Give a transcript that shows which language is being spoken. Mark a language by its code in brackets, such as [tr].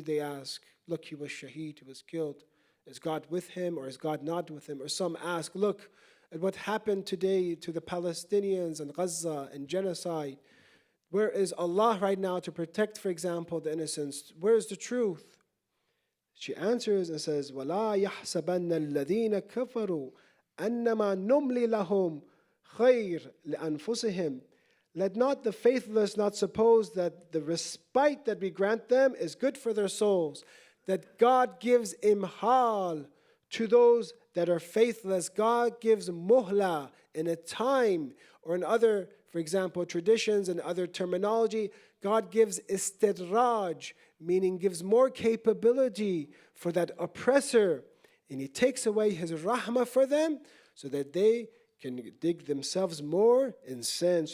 [en] They ask, look, he was shaheed, he was killed. Is God with him or is God not with him? Or some ask, look at what happened today to the Palestinians and Gaza and genocide. Where is Allah right now to protect, for example, the innocents? Where is the truth? She answers and says, [ar] وَلَا يَحْسَبَنَّ الَّذِينَ كَفَرُوا أَنَّمَا نُمْلِي لَهُمْ خَيْرٌ لِأَنفُسِهِمْ. [en] Let not the faithless not suppose that the respite that we grant them is good for their souls, that God gives imhal to those that are faithless. God gives muhla in a time, or in other, for example, traditions and other terminology, God gives istidraj, meaning gives more capability for that oppressor, and He takes away His rahmah for them so that they can dig themselves more in sin.